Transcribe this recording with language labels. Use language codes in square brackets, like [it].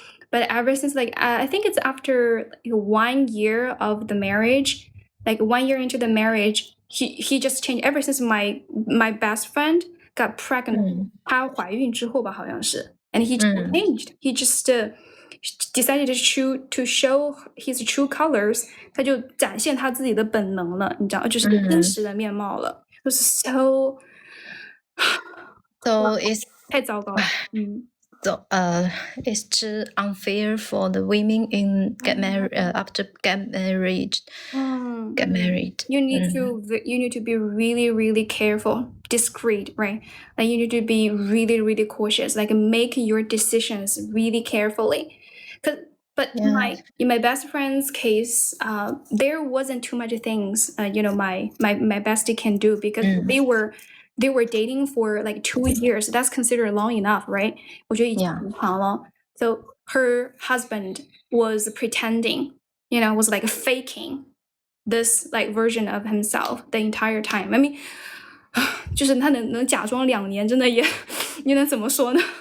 [en] But ever since, I think it's after 1 year of the marriage, 1 year into the marriage, he just changed. Ever since my best friend got pregnant, [zh] 她怀孕之后吧，好像是, [en] and he changed. He just decided to show his true colors. [zh] 他就展现他自己的本能了，你知道，就是真实的面貌了。就是 so [en] it's [zh] 太糟糕了。 [en] So it's too unfair for the women in get married after get married. You need to be really, really careful, discreet, right? Like you need to be really, really cautious. Like make your decisions really carefully. But in my best friend's case, there wasn't too much things my bestie can do because they were dating for like 2 years. That's considered long enough, right? [zh] 我觉得已经很长了. [en] So her husband was pretending, was like faking this like version of himself the entire time. I mean, [zh] 就是他能假装2年，真的也你能怎么说呢？